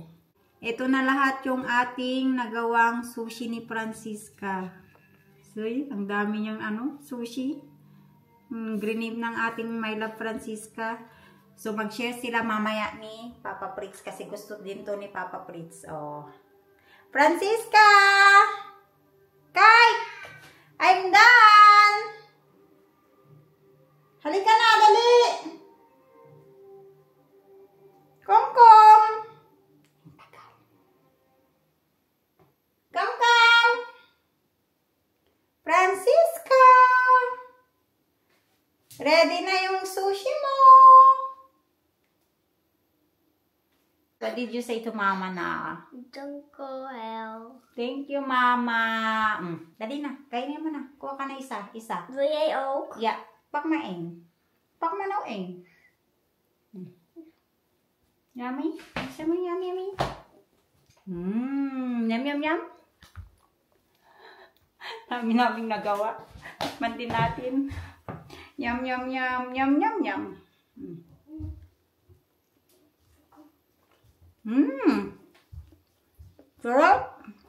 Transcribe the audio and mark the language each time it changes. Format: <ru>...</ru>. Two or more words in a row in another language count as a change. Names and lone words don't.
<tl>Ito na lahat yung ating nagawang sushi ni Francisca. So, ang dami niyang sushi. Grenade ng ating My Love Francisca. So, mag-share sila mamaya ni Papa Fritz kasi gusto din to ni Papa Fritz. Oh. Francisca! Kike!</tl> <en>I'm done!</en> <tl>Halika na, dali!</tl> <nl>Kom-kom! Kom-kom!</nl> <tl>Francisca! Ready na yung sushi mo!</tl> <en>What did you say to Mama na?</en> <nl>Dankjewel.</nl> <en>Thank you, Mama.</en> <tl>Dali na. Kainin mo na. Kuha ka na isa.</tl> <nl>Wil jij ook? Ja. Pak maar 1. Pak maar nou 1.</nl> <tl>Yummy? Gusto mo yummy, yummy? Yum, yum, yum. Namin nagawa. Man din natin. Yum, yum, yum, yum, yum, yum. Sarap.</tl>